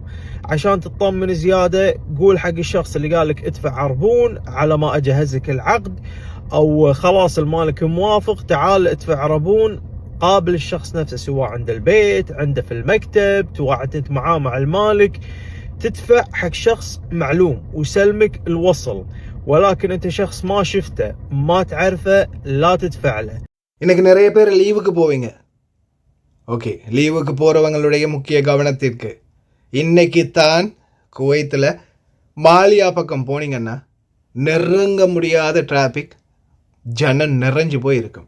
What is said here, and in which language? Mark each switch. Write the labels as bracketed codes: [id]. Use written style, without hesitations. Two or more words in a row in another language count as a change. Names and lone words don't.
[ar] عشان تطمن زيادة قول حق الشخص اللي قال لك ادفع عربون على ما اجهزك العقد، او خلاص المالك موافق تعال ادفع عربون، قابل الشخص نفسه سواء عند البيت عنده في المكتب تواعدت انت معاه مع المالك، تدفع حق شخص معلوم وسلمك الوصل. ولكن انت شخص ما شفته ما تعرفه لا تدفع له. [ta] இன்னைக்கு நிறைய பேர் லீவுக்கு போவீங்க. ஓகே, லீவுக்கு போகிறவங்களுடைய முக்கிய கவனத்திற்கு இன்னைக்கு தான் குவைத்தில் மாலியா பக்கம் போனீங்கன்னா நெருங்க முடியாத டிராஃபிக், ஜனம் நிறைஞ்சு போயிருக்கும்.